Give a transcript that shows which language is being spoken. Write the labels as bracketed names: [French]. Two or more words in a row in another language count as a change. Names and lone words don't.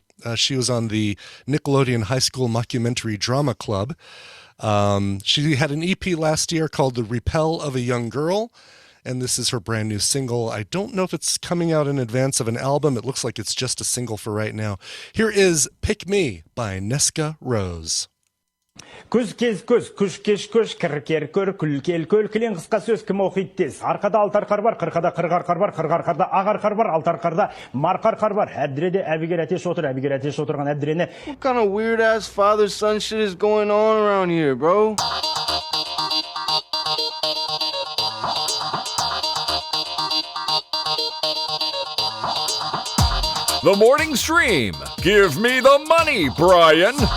[English] She was on the Nickelodeon High School Mockumentary Drama Club. She had an EP last year called The Repel of a Young Girl, and this is her brand new single. I don't know if it's coming out in advance of an album. It looks like it's just a single for right now. Here is Pick Me by Nesca Rose. [Kazakh] Күз кез күз, күш кеш күш, кір кер көр, күл кел көл, кілең қысқа сөз кім оқиды тез. Арқада алты арқар бар, қырқада қырық арқар бар, қырық арқарда ақ арқар бар, алты арқарда марқа арқар бар. Әбдіреде әбігер әтеш отырған әбдірені. [English] What kind of weird ass father-son shit is going on around here, bro? The morning stream. Give me the money, Brian.